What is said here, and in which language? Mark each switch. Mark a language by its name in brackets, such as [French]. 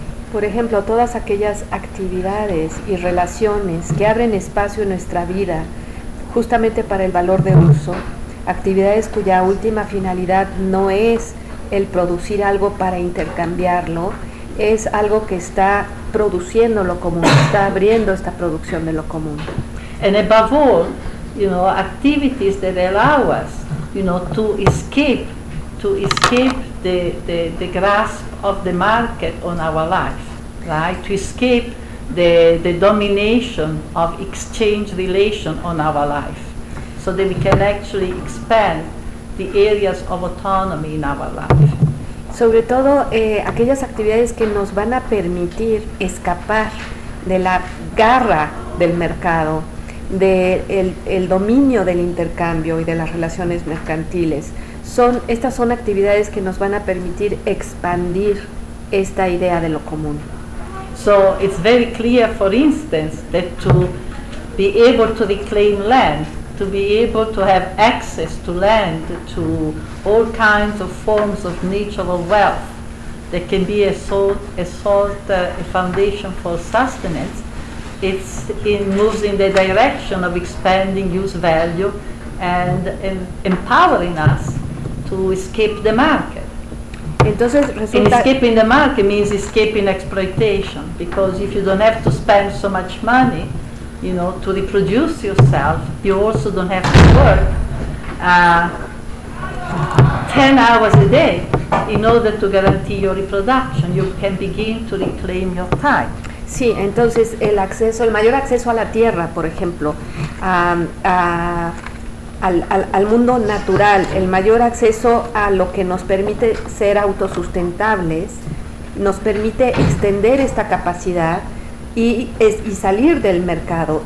[Spanish] Por ejemplo, todas aquellas actividades y relaciones que abren espacio en nuestra vida justamente para el valor de uso, actividades cuya última finalidad no es el producir algo para intercambiarlo, es algo que está produciendo lo común, está abriendo esta producción de lo común. [English] And above all, you know, activities that allow us, you know, to escape the grasp of the market on our life, right? To escape the domination of exchange relation on our life, so that we can actually expand the areas of autonomy in our life. [Spanish] Sobre todo aquellas actividades que nos van a permitir escapar de la garra del mercado, del dominio del intercambio y de las relaciones mercantiles, estas son actividades que nos van a permitir expandir esta idea de lo común. [English] So it's very clear, for instance, that to be able to reclaim land, to be able to have access to land, to all kinds of forms of natural wealth that can be a foundation for sustenance, it moves in the direction of expanding use value and empowering us to escape the market. [Spanish] Entonces, [English] escaping the market means escaping exploitation, because if you don't have to spend so much money you know, to reproduce yourself, you also don't have to work 10 hours a day in order to guarantee your reproduction. You can begin to reclaim your time. [Spanish] Sí, entonces el acceso, el mayor acceso a la tierra, por ejemplo, al mundo natural, el mayor acceso a lo que nos permite ser autosustentables, nos permite extender esta capacidad y salir del mercado.